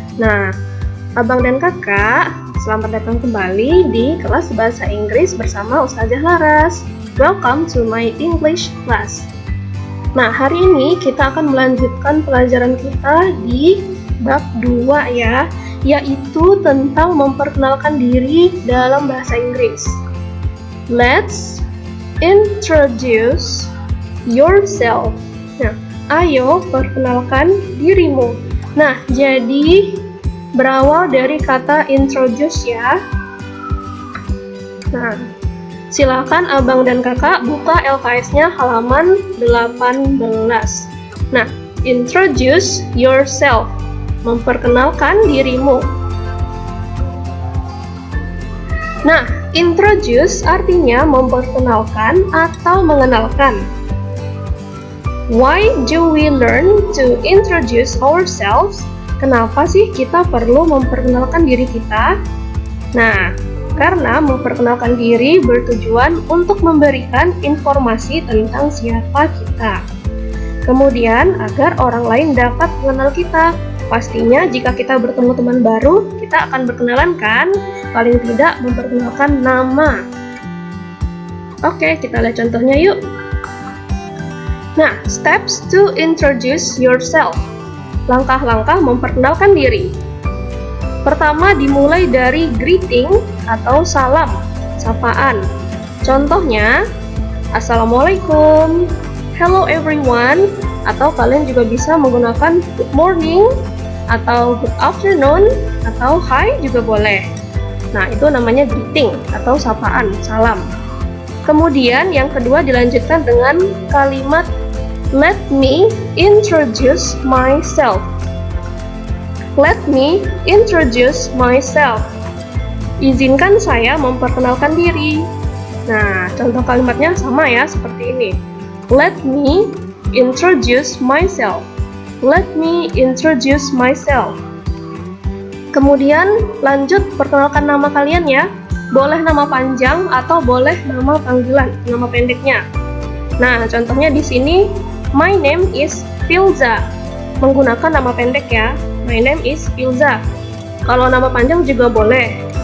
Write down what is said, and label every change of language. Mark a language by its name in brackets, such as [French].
[Indonesian] Nah, abang dan kakak, selamat datang kembali di kelas bahasa Inggris bersama Ustazah Laras. [English] Welcome to my English class. [Indonesian] Nah, hari ini kita akan melanjutkan pelajaran kita di bab 2 ya, yaitu tentang memperkenalkan diri dalam bahasa Inggris. [English] Let's introduce yourself. [Indonesian] Nah, ayo perkenalkan dirimu. Nah, jadi berawal dari kata introduce ya. Nah, silakan abang dan kakak buka LKS-nya halaman 18. [English] Nah, introduce yourself. [Indonesian] Memperkenalkan dirimu. Nah, introduce artinya memperkenalkan atau mengenalkan. [English] Why do we learn to introduce ourselves? [Indonesian] Kenapa sih kita perlu memperkenalkan diri kita? Nah, karena memperkenalkan diri bertujuan untuk memberikan informasi tentang siapa kita. Kemudian, agar orang lain dapat mengenal kita. Pastinya jika kita bertemu teman baru, kita akan berkenalan kan? Paling tidak memperkenalkan nama. Oke, kita lihat contohnya yuk. [English] Nah, steps to introduce yourself. [Indonesian] Langkah-langkah memperkenalkan diri. Pertama, dimulai dari greeting atau salam, sapaan. Contohnya, Assalamualaikum, [English] hello everyone, [Indonesian] atau kalian juga bisa menggunakan [English] good morning, [Indonesian] atau [English] good afternoon, [Indonesian] atau hi juga boleh. Nah, itu namanya greeting atau sapaan, salam. Kemudian yang kedua dilanjutkan dengan kalimat [English] let me introduce myself. Let me introduce myself. [Indonesian] Izinkan saya memperkenalkan diri. Nah, contoh kalimatnya sama ya, seperti ini. [English] Let me introduce myself. Let me introduce myself. [Indonesian] Kemudian lanjut perkenalkan nama kalian ya. Boleh nama panjang atau boleh nama panggilan, nama pendeknya. Nah, contohnya di sini [English] my name is Filza. [Indonesian] Menggunakan nama pendek ya. [English] My name is Filza. [Indonesian] Kalau nama panjang juga boleh.